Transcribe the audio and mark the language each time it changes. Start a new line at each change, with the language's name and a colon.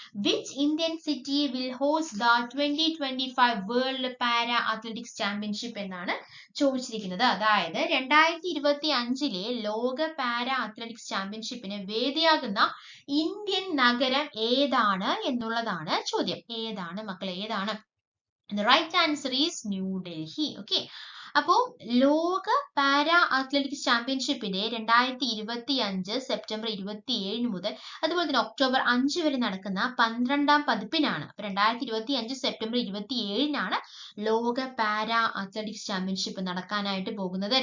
English: which Indian city will host the 2025 world para athletics championship
Malayalam: എന്നാണ് ചോദിച്ചിരിക്കുന്നത്. അതായത് 2025 ലോക പാരാ അത്ലറ്റിക്സ് ചാമ്പ്യൻഷിപ്പിന് വേദിയാകുന്ന ഇന്ത്യൻ നഗരം ഏതാണ് എന്നുള്ളതാണ് ചോദ്യം. ഏതാണ് മക്കളെ? ഏതാണ്?
English: The right answer is New Delhi. Okay.
Malayalam: അപ്പോൾ ലോക പാരാ അത്ലറ്റിക്സ് ചാമ്പ്യൻഷിപ്പിന്റെ 2025 സെപ്റ്റംബർ 27 മുതൽ അതുപോലെ തന്നെ ഒക്ടോബർ 5 വരെ നടക്കുന്ന 12ാം പതിപ്പിനാണ്. അപ്പൊ 2025 സെപ്റ്റംബർ 27 ലോക പാരാ അത്ലറ്റിക്സ് ചാമ്പ്യൻഷിപ്പ് നടക്കാനായിട്ട് പോകുന്നത്.